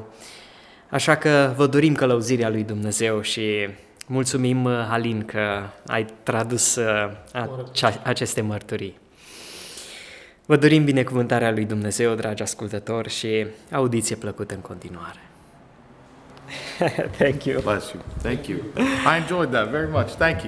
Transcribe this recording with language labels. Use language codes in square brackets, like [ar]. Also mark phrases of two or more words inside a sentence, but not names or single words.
[ro] Așa că vă dorim călăuzirea lui Dumnezeu și mulțumim, Alin, că ai tradus aceste mărturii. Vă dorim binecuvântarea lui Dumnezeu, dragi ascultători, și audiție plăcută în continuare. [en] Thank you. Bless you. Thank you. I enjoyed that very much. Thank you.